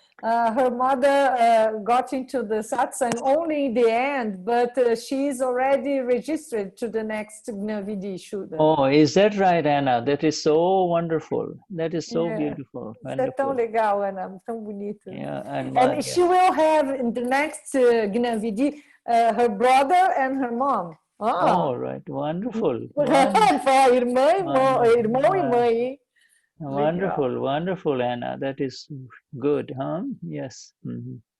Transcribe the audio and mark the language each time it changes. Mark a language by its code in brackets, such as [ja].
[en] her mother got into the satsang only in the end, but she's already registered to the next Gnavidi Shuddha. Oh, is that right, Anna? That is so wonderful. That is so beautiful. [pt] Isso é tão legal, Ana, tão bonito. [en] Yeah, and she will have in the next Gnavidi her brother and her mom. Oh, right. Wonderful. [pt] Irmão e mãe, hein? [en] Wonderful, wonderful, Anna. That is good, huh? Yes. Mm-hmm.